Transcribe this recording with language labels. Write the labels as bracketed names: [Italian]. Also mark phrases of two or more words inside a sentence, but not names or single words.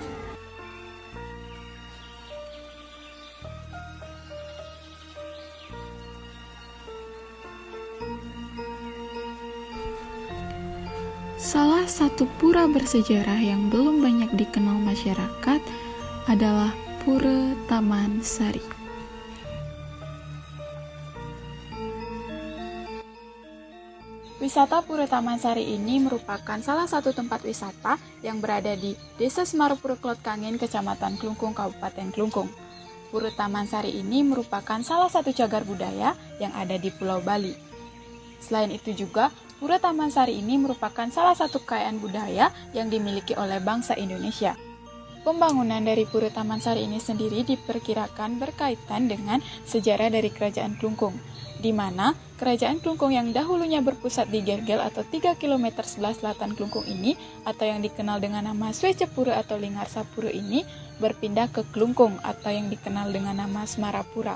[Indonesian] Salah satu pura bersejarah yang belum banyak dikenal masyarakat adalah Pura Taman Sari. Wisata Pura Taman Sari ini merupakan salah satu tempat wisata yang berada di Desa Semarupura Klot Kangin, Kecamatan Klungkung, Kabupaten Klungkung. Pura Taman Sari ini merupakan salah satu cagar budaya yang ada di Pulau Bali. Selain itu juga, Pura Taman Sari ini merupakan salah satu kekayaan budaya yang dimiliki oleh bangsa Indonesia. Pembangunan dari Pura Taman Sari ini sendiri diperkirakan berkaitan dengan sejarah dari Kerajaan Klungkung, di mana Kerajaan Klungkung yang dahulunya berpusat di Gergel atau 3 km sebelah selatan Klungkung ini, atau yang dikenal dengan nama Swecepura atau Linggarsapura ini, berpindah ke Klungkung atau yang dikenal dengan nama Semarapura.